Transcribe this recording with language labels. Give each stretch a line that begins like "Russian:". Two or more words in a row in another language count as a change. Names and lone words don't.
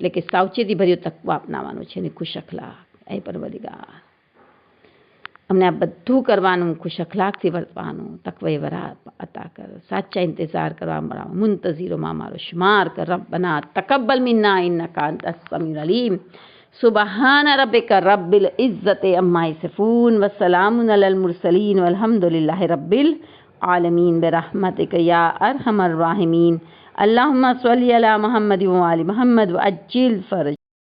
Gujarati: એટલે કે સાવચેતી ભર્યો તકવા અપનાવવાનું છે. અને ખુશ અખલાક, એ પરવરદિગાર અમને આ બધું કરવાનું, ખુશ અખલાકથી વર્તવાનું, તકવે વરા અતા કર, સાચા ઇંતઝાર કરવા, મુંતઝીરોમાં અમારો શુમાર કર.
Arabic: ربنا تقبل منا إنك أنت السميع العليم. سبحان ربك رب العزة عما يصفون وسلام على المرسلين والحمد لله رب العالمين برحمتك يا أرحم الراحمين. اللهم صل على محمد وآل محمد وعجل فرج.